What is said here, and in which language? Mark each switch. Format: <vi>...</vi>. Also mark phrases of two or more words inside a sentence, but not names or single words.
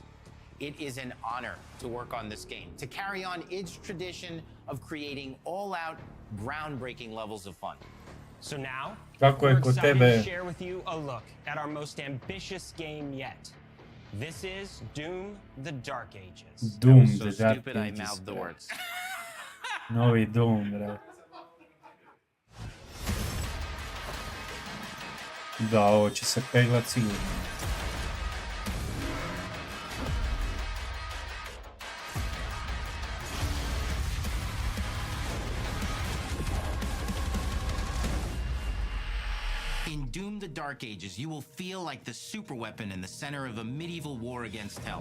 <en>It is an honor to work on this game, to carry on its tradition of creating all-out, groundbreaking levels of fun. So now,</en> <hr>Kako je</hr> <en>we're</en> <hr>kod</hr> <en>excited</en> <hr>tebe?</hr> <en>to share with you a look at our most ambitious game yet. This is Doom: The Dark Ages. Doom, So The Dark stupid I Ages, mouthed the bro. words.</en> <hr>Novi Doom, brate. Da, ovo će se peglat sigurno.</hr> <en>In Doom: The Dark Ages, you will feel like the superweapon in the center of a medieval war against hell.</en>